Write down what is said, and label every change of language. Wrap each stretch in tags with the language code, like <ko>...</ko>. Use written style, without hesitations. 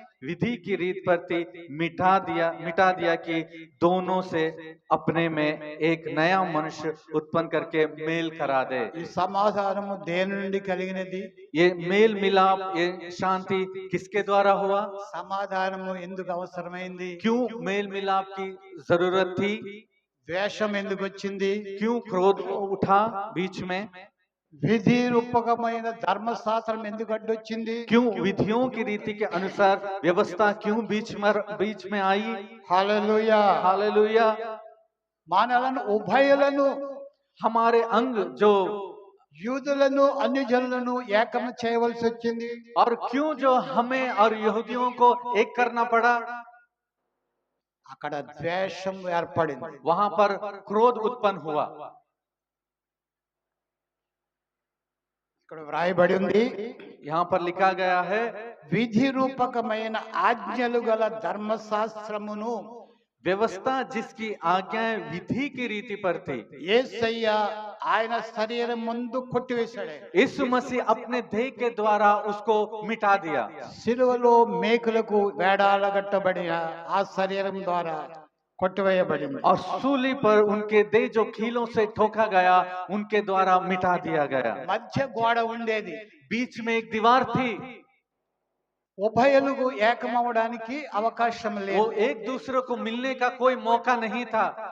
<hi>विधि की रीत प्रति मिटा दिया कि दोनों से अपने में एक नया मनुष्य उत्पन्न करके मेल करा दे।</hi> <te>ఈ సమాధానము దేని నుండి కలిగినది?</te> <hi>ये मेल मिलाप, ये शांति किसके द्वारा हुआ?</hi> <te>సమాధానము ఎందుకు అవసరమైంది?</te> <hi>क्यों मेल मिलाप की जरूरत थी?</hi> <te>ద్వేషం ఎందుకు వచ్చింది?</te> <hi>क्यों क्रोध उठा बीच में?</hi> <te>విధి రూపకమైన ధర్మశాస్త్రం ఎందుకు అడ్డొచ్చింది?</te> <hi>क्यों विधियों की रीति के अनुसार व्यवस्था क्यों बीच में आई?</hi> <te>హల్లెలూయా!</te> <hi>हालेलुया!</hi> <te>మనలను ఉభయులను,</te> <hi>हमारे अंग जो</hi> <te>యూదులను అన్యజనులను ఏకం చేయవలసి వచ్చింది.</te> <hi>और क्यों जो हमें और यहूदियों को एक करना पड़ा?</hi> <te>అక్కడ ద్వేషం ఏర్పడింది.</te> <hi>वहां पर क्रोध उत्पन्न हुआ।</hi> <te>ఇక్కడ వ్రాయబడి ఉంది,</te> <hi>यहाँ पर लिखा गया है,</hi> <te>విధి రూపకమైన ఆజ్ఞలు గల ధర్మశాస్త్రమును</te> <hi>व्यवस्था जिसकी आज्ञाएं विधि की रीति पर थी,</hi> <te>యేసయ్య ఆయన శరీరం ముందు కొట్టివేశాడు.</te> <hi>यीशु मसीह अपने देह के द्वारा उसको मिटा दिया।</hi> <te>సిలువలో మేకులకు వేడాలగట్టబడిన ఆ శరీరం ద్వారా కొట్టివేయబడింది.</te> <hi>और सूली पर उनके देह जो खीलों से ठोका गया, उनके द्वारा मिटा दिया गया।</hi> <te>మధ్య గోడ ఉండేది.</te> <hi>बीच में एक दीवार थी,</hi> <te>ఉభయులకు ఏకమవడానికి అవకాశం</te> <hi>वो</hi> <te>లేదు.</te> <hi>एक दूसरे को मिलने का कोई मौका नहीं था।</hi>